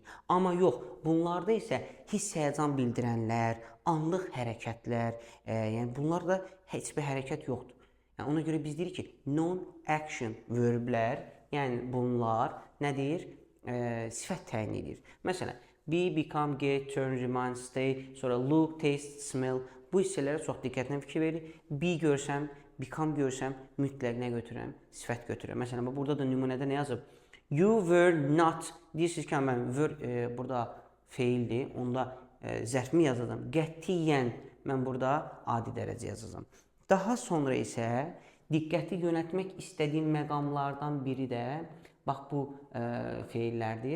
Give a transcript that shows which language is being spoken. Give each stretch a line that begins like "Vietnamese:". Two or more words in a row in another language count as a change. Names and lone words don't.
Azerbaijani: Amma yox, bunlarda isə hiss həyəcan bildirənlər, anlıq hərəkətlər, yəni bunlarda heç bir hərəkət yoxdur. Yəni ona görə biz deyirik ki, non-action verblər, yəni bunlar nədir? Sifət təyin edir. Məsələn,
English: be, become, get, turn, remind, stay, sonra look, taste, smell.
Azerbaijani: Bu hissələrə çox diqqətlə fikir verir. Be görsəm, become görsəm, mütləq nə götürürəm? Sifət götürürəm. Məsələn, burada da nümunədə nə yazıb?
English: You were not.
Azerbaijani: Deyirsiniz ki, mən burada feildir. Onda zərfimi yazacağam. Qətiyyən mən burada adi dərəcə yazacağam. Daha sonra isə diqqəti yönəltmək istədiyim məqamlardan biri də bax bu feillərdir.